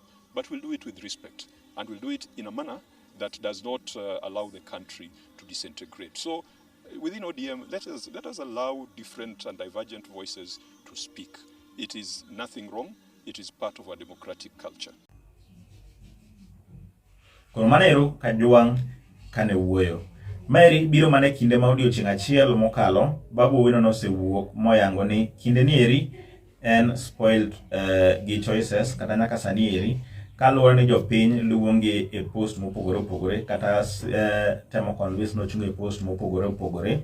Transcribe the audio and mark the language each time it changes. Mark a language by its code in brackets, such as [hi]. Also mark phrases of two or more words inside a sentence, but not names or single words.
[en] But we'll do it with respect, and we'll do it in a manner that does not allow the country to disintegrate. So within ODM, let us allow different and divergent voices to speak. It is nothing wrong. It is part of our democratic culture. [luo] Manero kajuang kane wuoyo. Mary biro mane kinde ma odiochieng' achiel mokalo, Babu Owino nosewuok moyango ni kinde ni eri en spoiled gi choices kata nyaka sani eri kaluwore ni jopiny luonge e post mopogore opogore kata temo convince nochung e post mopogore opogore.